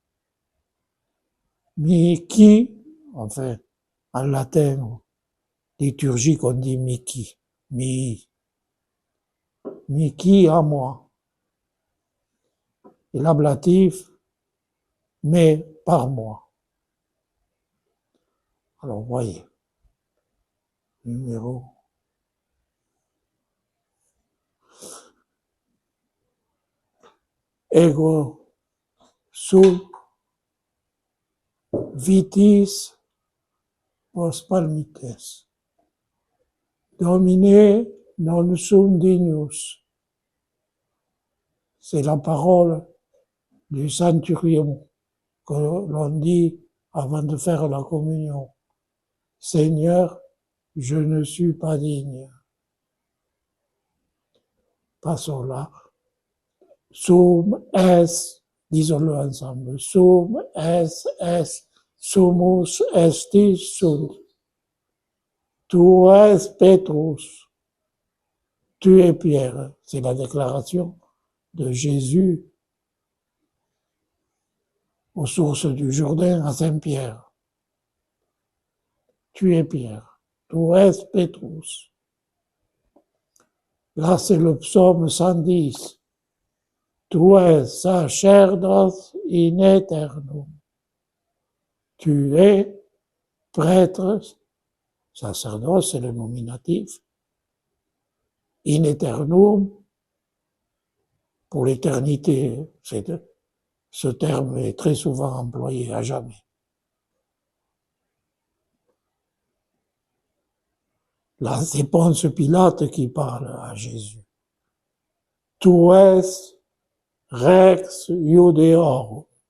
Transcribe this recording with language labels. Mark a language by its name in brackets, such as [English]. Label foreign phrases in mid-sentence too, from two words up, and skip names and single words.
[Latin] Mi qui, [French] enfin, en latin, liturgique, on dit [Latin] mi qui. Mi qui [French] à moi. Et l'ablatif, mais par moi. Alors, voyez. Numéro. [Latin] Ego sum vitis vos palmites. Domine non sum dignus. [French] C'est la parole du centurion que l'on dit avant de faire la communion. Seigneur, je ne suis pas digne. Passons là. [Latin] Sum es, [French] disons-le ensemble. [Latin] Sum es, sumus estis sunt. Tu es Petrus. [French] Tu es Pierre. C'est la déclaration de Jésus aux sources du Jourdain à Saint-Pierre. Tu es Pierre. [Latin] Tu es Petrus. [French] Là, c'est le psaume 110. [Latin] Tu es sacerdos in aeternum. [French] Tu es prêtre, sacerdoce, c'est le nominatif, [Latin] in aeternum, [French] pour l'éternité. Ce terme est très souvent employé, à jamais. Là, c'est Ponce Pilate qui parle à Jésus. [Latin] Tu es Rex Iudeorum.